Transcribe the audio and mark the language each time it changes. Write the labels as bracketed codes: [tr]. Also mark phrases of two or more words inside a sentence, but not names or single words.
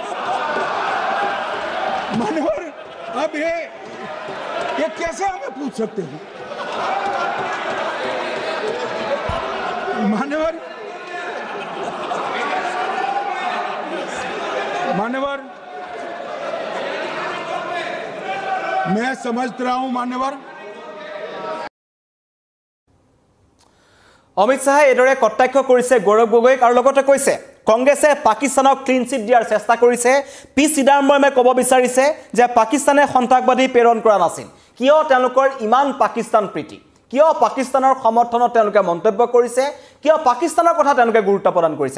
[hi] मान्यवर, अब ये कैसे हमें पूछ सकते हैं? मान्यवर, मैं समझ रहा हूं मान्यवर। [as] অমিত শাহে এদৰে কটাক্ষ কৰিছে গৌৰৱ গগৈক আৰু লগতে কৈছে কংগ্ৰেছে পাকিস্তানক ক্লিন চিট দিয়াৰ চেষ্টা কৰিছে। পি চিদাম্বৰমে ক'ব বিচাৰিছে যে পাকিস্তানে সন্ত্ৰাসবাদী প্ৰেৰণ কৰা নাছিল। কিয় তেওঁলোকৰ ইমান পাকিস্তান প্ৰীতি, কিয় পাকিস্তানৰ সমৰ্থনত তেওঁলোকে মন্তব্য কৰিছে, কিয় পাকিস্তানৰ কথা তেওঁলোকে গুৰুত্ব প্ৰদান কৰিছে?